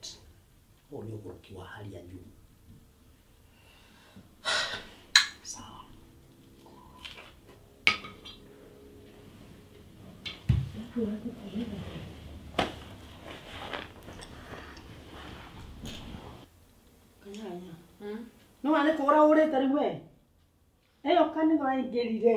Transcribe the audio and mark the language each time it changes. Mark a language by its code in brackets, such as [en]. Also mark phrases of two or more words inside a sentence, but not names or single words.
[ki] Ũũ nĩ ũgũrũki wa [sw] hali ya juu. [ki] Sawa. Kanyanya. No ane kora ũrĩte rĩu we. Eyo kanitha aingĩrire.